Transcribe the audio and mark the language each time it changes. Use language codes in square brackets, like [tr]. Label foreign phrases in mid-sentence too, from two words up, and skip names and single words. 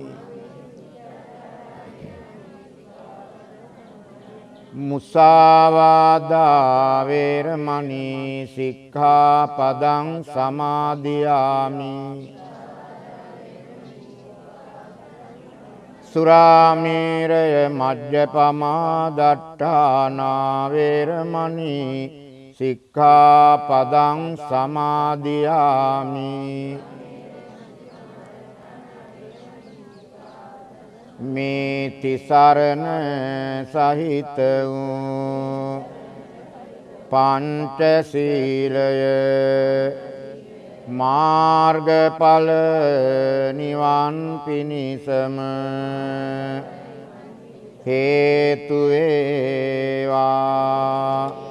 [pi] මුසාවාදා වේරමණී සික්ඛාපදං සමාදියාමි සුරාමේරය මජ්ජපමා දට්ඨානා වේරමණී සික්ඛාපදං [si] සමාදියාමි මේ තිසරණ සහිත වූ පංචශීලය මාර්ගඵල නිවන් පිණිසම හේතු වේවා.